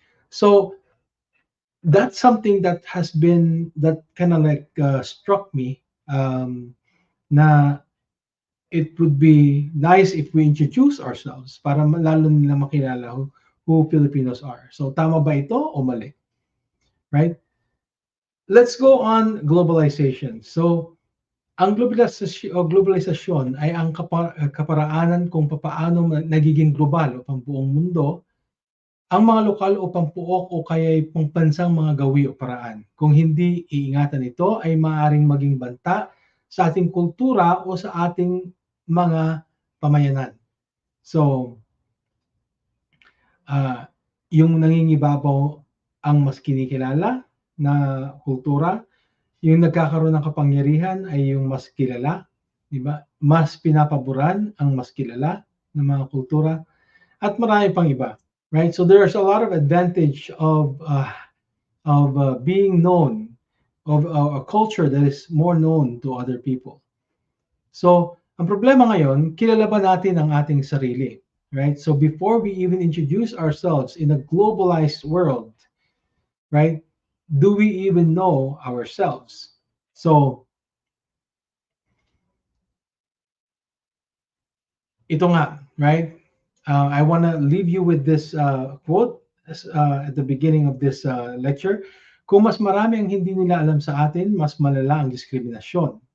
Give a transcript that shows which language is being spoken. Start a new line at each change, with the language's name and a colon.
English: So that's something that has been that kind of like struck me,
Filipino: na
English: it would be nice if we introduce ourselves
Filipino: para lalo nila makilala
English: who Filipinos are. So
Filipino: tama ba ito o mali?
English: Right? Let's go on globalization.
Filipino: So ang globalisasyon ay ang kaparaanan kung papaano nagiging global o pambuong mundo ang mga lokal o pampuok o kaya'y pangbansang mga gawi o paraan. Kung hindi iingatan ito ay maaaring maging banta sa ating kultura o sa ating mga pamayanan. So, yung nangingibabaw ang mas kinikilala na kultura, yung nagkakaroon ng kapangyarihan ay yung mas kilala, di ba? Mas pinapaboran ang mas kilala ng mga kultura at marami pang iba.
English: Right, so there's a lot of advantage of being known, of a culture that is more known to other people.
Filipino: So, ang problema ngayon, kilala ba natin ang ating sarili?
English: Right? So before we even introduce ourselves in a globalized world, right? Do we even know ourselves? So,
Filipino: ito nga,
English: right? I want to leave you with this quote at the beginning of this lecture.
Filipino: Kung mas marami ang hindi nila alam sa atin, mas malala ang diskriminasyon.